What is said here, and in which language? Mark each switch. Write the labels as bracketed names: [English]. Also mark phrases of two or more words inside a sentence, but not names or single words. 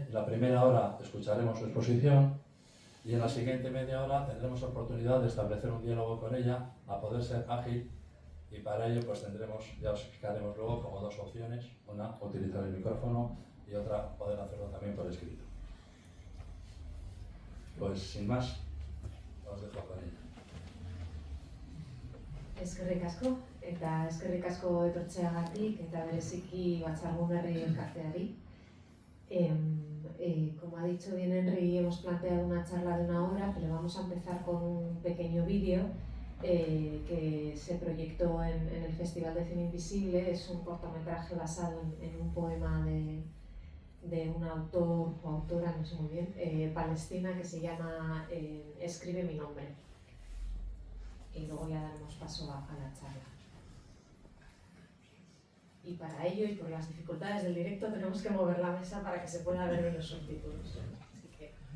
[Spanish] La primera hora escucharemos su exposición y en la siguiente media hora tendremos oportunidad de establecer un diálogo con ella, a poder ser ágil, y para ello pues tendremos, ya os explicaremos luego, como 2 opciones: una, utilizar el micrófono, y otra, poder hacerlo también por escrito. Pues sin más, os dejo con ella. [Basque] Eskerrik asko, eta eskerrik asko etortzeagatik eta bereziki Batzargune Herri Elkarteari. [Spanish] Como ha dicho bien Henry, hemos planteado una charla de 1 hora, pero vamos a empezar con un pequeño vídeo que se proyectó en el Festival de Cine Invisible. Es un cortometraje basado en un poema de un autor o autora, no sé muy bien, palestina, que se llama Escribe mi nombre. Y luego ya daremos paso a la charla. Y para ello, y por las dificultades del directo, tenemos que mover la mesa para que se pueda ver en los subtítulos. Así que...